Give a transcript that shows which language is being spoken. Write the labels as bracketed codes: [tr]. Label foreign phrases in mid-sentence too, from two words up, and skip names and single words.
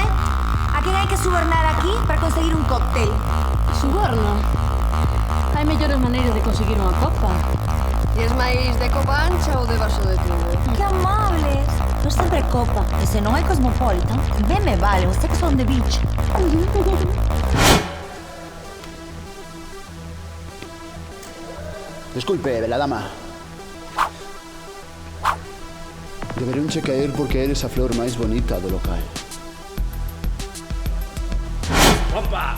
[gl] A quen hai que subornar aquí para conseguir un cóctel? Suborno? Hai mellores maneiras de conseguir unha copa. E es máis de copa ancha ou de vaso de tubo? Que amables. No sempre copa. E se non hai Cosmopolitan, ben me vale, un sex on the beach. Disculpe, bela dama. Deberíanche caer porque eres a flor máis bonita do local. Opa!